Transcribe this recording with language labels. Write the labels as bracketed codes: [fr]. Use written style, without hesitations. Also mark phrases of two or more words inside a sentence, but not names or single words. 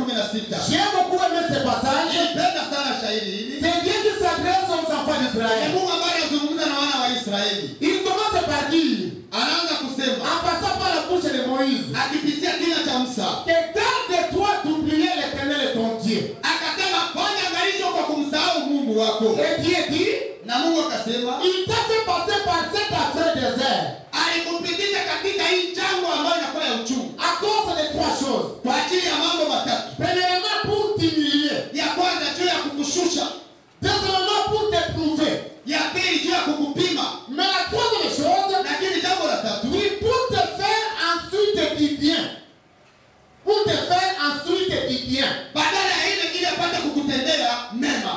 [fr] 16. J'aime beaucoup aimer ce passage. [sw] Nilipenda sana shairi hili. [fr] C'est Dieu qui s'adresse aux enfants [sw] Ni [fr] d'Israël. [sw] Mungu ambaye anazungumza na wana wa Israeli. [fr] Il commence par dire, [sw] Anaanza kusema [fr] en passant par la bouche de Moïse, [sw] akipitia kinywa cha Musa. [fr] que garde-toi d'oublier l'Éternel ton Dieu. [sw] Akasema fanya angalisho kwa kumsahau Mungu wako. [fr] Et Dieu dit, [sw] Na Mungu akasema [fr] il t'a fait passer par cet affreux désert [sw] alikupitisha katika hii jangwa ambayo inakuwa ya uchungu [fr] à cause de 3 choses. [sw] kwa ajili ya mambo matatu. [fr] Premièrement, pour t'humilier. [sw] Ya kwanza juu ya kukushusha, [fr] Deuxièmement, pour t'éprouver. [sw] ya pili juu ya kukupima, [fr] Mais la troisième chose, [sw] lakini jambo la tatu [fr] oui, pour te faire ensuite du bien. Pour te faire ensuite du bien. [sw] badala ya ile ili apate kukutendea mema.